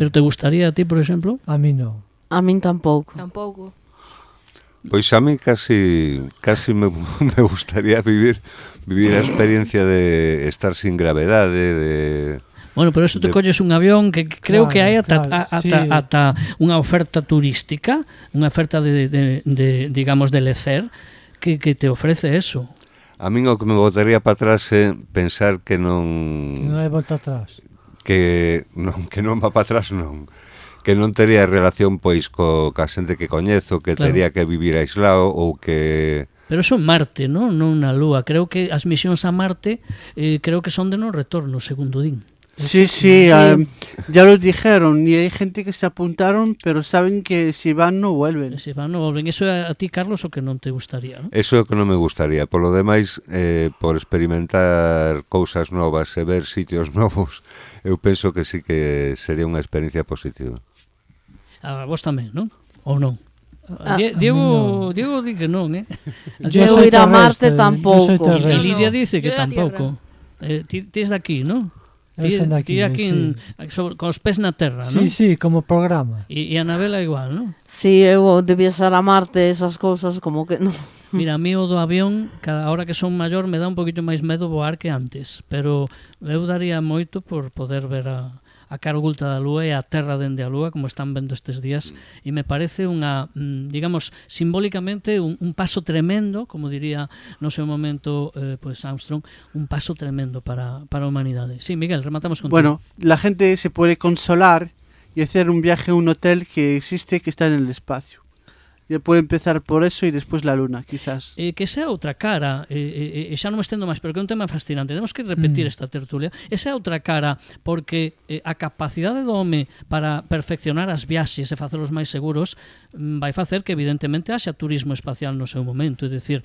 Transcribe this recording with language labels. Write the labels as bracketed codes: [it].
[gl] Pero te gustaría a ti, por exemplo? A mí non. A min tampouco. Tampouco. Pois a mí casi me gustaría vivir a experiencia de estar sin gravedade, Bueno, pero eso te colles un avión que creo que hai ata unha oferta turística, unha oferta de digamos, de lecer, que te ofrece eso. A min o que me botaría para atrás é pensar que non... Que non hai volta atrás. Que non va para atrás, non. Que non tería relación, pois, ca xente que coñezo, que tería que vivir aislado ou que... Pero eso en Marte, non na Lúa. Creo que as misións a Marte creo que son de non retorno, segundo din. [es] Sí, ya lo dijeron y hay gente que se apuntaron, pero saben que si van no vuelven. Si van no volven. [gl] Eso a ti, Carlos, o que non te gustaría, non? Eso é o que non me gustaría. Por lo demais, por experimentar cousas novas e ver sitios novos, eu penso que sí que sería unha experiencia positiva. A vos tamén, non? Ou non? Diego di que non, Eu ir a Marte tampouco. E Lidia dice que [es] Yo de la [gl] tampouco. Ti es de aquí, non? Eu son de aquí, con os pés na terra, non? Sí, como programa. E a Anabela igual, non? Si eu debía ser a Marte, esas cousas como que non. Mira, a mí o do avión, cada hora que son maior, me dá un poquito máis medo voar que antes, pero eu daría moito por poder ver a cara oculta da Lúa e a Terra dende a Lúa, como están vendo estes días, e me parece unha, digamos, simbólicamente un paso tremendo, como diría no seu momento pues Armstrong, un paso tremendo para a humanidade. Sí, Miguel, rematamos contigo. [es] Bueno, la gente se puede consolar y hacer un viaje a un hotel que existe, que está en el espacio. Ya puede empezar por eso y después la luna, quizás. [gl] Que sea outra cara, xa non me estendo máis, pero que é un tema fascinante. Temos que repetir esta tertulia. Esa é outra cara, porque a capacidade do home para perfeccionar as viaxes e facelos máis seguros vai facer que, evidentemente, haxa turismo espacial no seu momento. É dicir,